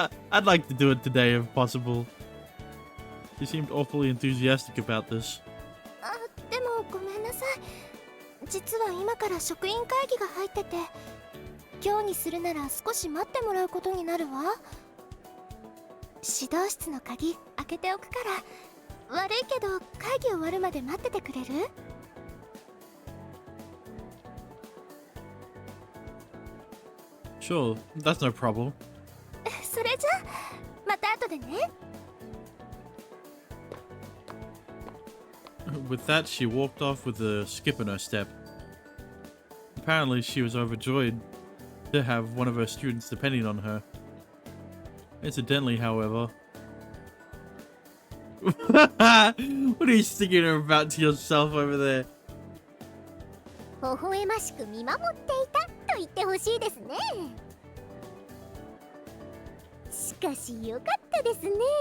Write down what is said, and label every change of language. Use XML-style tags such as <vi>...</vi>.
<en>I'd like to do it today if possible. She seemed awfully enthusiastic about this.</en> <ja>あ、でもごめんなさい。実は今から職員会議が入ってて、今日にするなら少し待ってもらうことになるわ。指導室の鍵開けておくから、悪いけど会議終わるまで待っててくれる？</ja> <en>Sure, that's no problem.</en> <ja>それじゃまた後でね。</ja> <en>With that, she walked off with a skip in her step. Apparently, she was overjoyed to have one of her students depending on her. Incidentally, however... What are you singing about to yourself over there?</en> <ja>微笑ましく見守っていたと言ってほしいですね。しかしよかったですね。</ja>